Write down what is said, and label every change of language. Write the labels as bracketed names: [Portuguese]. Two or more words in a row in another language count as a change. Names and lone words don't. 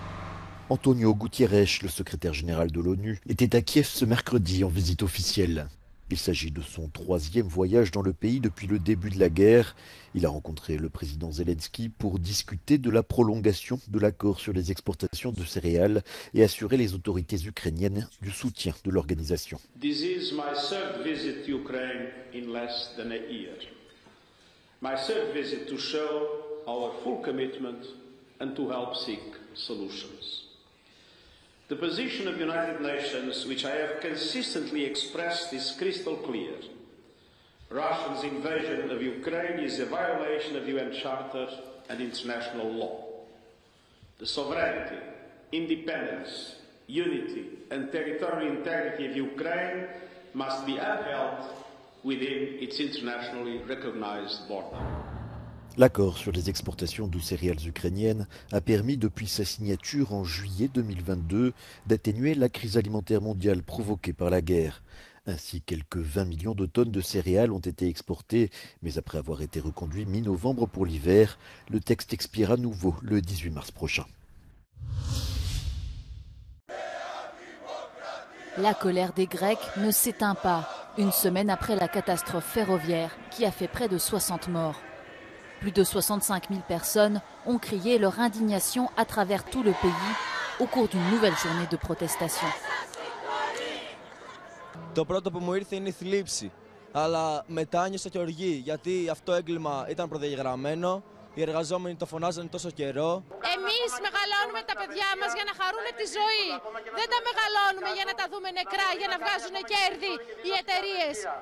[French] Antonio Guterres, le secrétaire général de l'ONU, était à Kiev ce mercredi en visite officielle. Il s'agit de son 3e voyage dans le pays depuis le début de la guerre. Il a rencontré le président Zelensky pour discuter de la prolongation de l'accord sur les exportations de céréales et assurer les autorités ukrainiennes du soutien de l'organisation. [English] This is my third visit to Ukraine in less than a year. My third visit to show our full commitment and to help seek solutions. The position of the United Nations, which I have consistently expressed, is crystal clear. Russia's invasion of Ukraine is a violation of UN Charter and international law. The sovereignty, independence, unity and territorial integrity of Ukraine must be upheld within its internationally recognized border. [French] L'accord sur les exportations de céréales ukrainiennes a permis, depuis sa signature en juillet 2022, d'atténuer la crise alimentaire mondiale provoquée par la guerre. Ainsi, quelques 20 millions de tonnes de céréales ont été exportées, mais après avoir été reconduit mi-novembre pour l'hiver, le texte expire à nouveau le 18 mars prochain. La colère des Grecs ne s'éteint pas, une semaine après la catastrophe ferroviaire qui a fait près de 60 morts. Plus de 65 000 personnes ont crié leur indignation à travers tout le pays au cours d'une nouvelle journée de protestation. [Greek] Το πρώτο που μου ήρθε είναι η θλίψη, αλλά μετά νιώσα και οργή, γιατί αυτό έγκλημα ήταν προδιαγραμμένο, οι εργαζόμενοι το φωνάζανε τόσο καιρό. Εμείς μεγαλώνουμε τα παιδιά μας για να χαρούν τη ζωή. Δεν τα μεγαλώνουμε για να τα δούμε νεκρά, για να βγάζουν κέρδη οι εταιρείες.